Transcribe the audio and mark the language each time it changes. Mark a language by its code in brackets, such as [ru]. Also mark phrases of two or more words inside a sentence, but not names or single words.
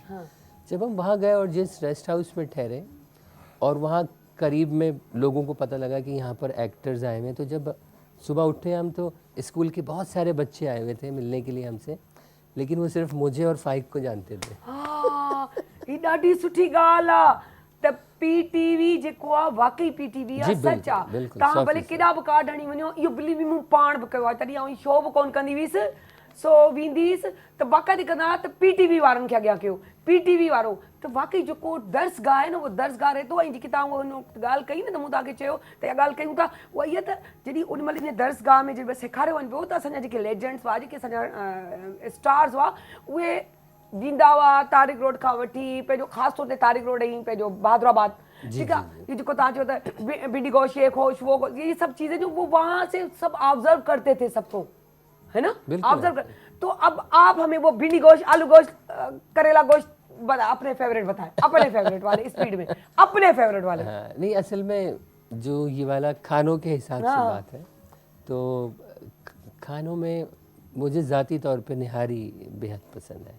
[hi] जब हम वहाँ गए और जिस रेस्ट हाउस में ठहरे और वहाँ करीब में लोगों को पता लगा कि यहाँ पर एक्टर्स आए हुए हैं, तो जब सुबह उठे हम तो स्कूल के बहुत सारे बच्चे आए हुए थे मिलने के लिए हमसे, लेकिन वो सिर्फ मुझे और फाइक को जानते थे। [sd] हाँ, ही ॾाढी सुठी ॻाल्हि आहे त पीटीवी जेको आहे वाकई पीटीवी आहे, सच आहे। तव्हां भले केॾा बि कार्ड हणी वञो, इहो बिलीव मूं पाण बि कयो आहे, तॾहिं आउं शो बि कोन कंदी हुअसि, सो वेंदी हुअसि त बाक़ाइदे कंदा त पीटीवी वारनि खे अॻियां कयो, पीटीवी वारो त वाकई जेको दर्सगाह आहे न उहो दर्सगाह रहे थो। ऐं जेकी तव्हां उहो ॻाल्हि कई न त मूं तव्हांखे चयो त इहा ॻाल्हि कयूं था, उहा इहा त जॾहिं ओॾी महिल इन दर्सगाह में जॾहिं सेखारियो वञे पियो त असांजा जेके लेजेंड्स हुआ, जेके असांजा स्टार्स हुआ, उहे वींदा हुआ तारिक रोड खां वठी पंहिंजो ख़ासि तौर ते तारिक रोड ऐं पंहिंजो बहादुराबाद, ठीकु आहे। [hi] ये जिसको [sd] तव्हां चयो त [hi] भिंडी गोश्त, शेख होश, वो ये सब चीज़ें जो वो वहाँ से सब ऑब्जर्व करते थे सबको, है ना, ऑब्जर्व कर। तो अब आप हमें वो भिंडी गोश्त, आलू गोश्त, करेला गोश्त अपने फेवरेट बताएं, अपने फेवरेट वाले स्पीड में, अपने फेवरेट वाले। हाँ, नहीं असल में जो ये वाला खानों के हिसाब से बात है, तो खानों में मुझे ज़ाती तौर पे निहारी बेहद पसंद है।